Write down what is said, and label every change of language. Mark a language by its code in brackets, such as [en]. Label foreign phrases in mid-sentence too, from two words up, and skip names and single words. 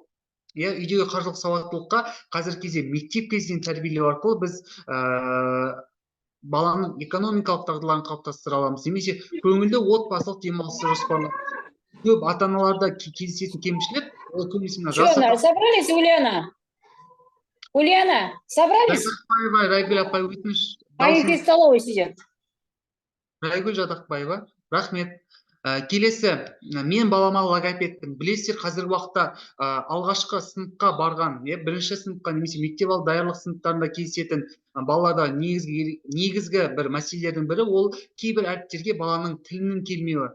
[kk] Үйдегі қаржылық сауаттылыққа қазіргі кезде мектеп кезінен тәрбиелеу арқылы біз баланың экономикалық дағдыларын қалыптастыра аламыз. Немесе көңілді отбасылық демалысты жоспарлау. Көп ата-аналарда кездесетін кемшілік, ол көбінесе мына жас ата- [ru] Собрались, Ульяна? Ульяна, собрались? [kk] Райгүл апай өтініш. [ru] Они в столовой сидят. [kk] Райгүл Жадақбаева, рахмет. Келесі, мен балама логопедпін. Білесіздер, қазіргі уақытта алғашқы сыныпқа барған, бірінші сыныпқа немесе мектеп алды даярлық сыныптарында кездесетін балаларда негізгі бір мәселелердің бірі ол кейбір әріптерге баланың тілінің келмеуі.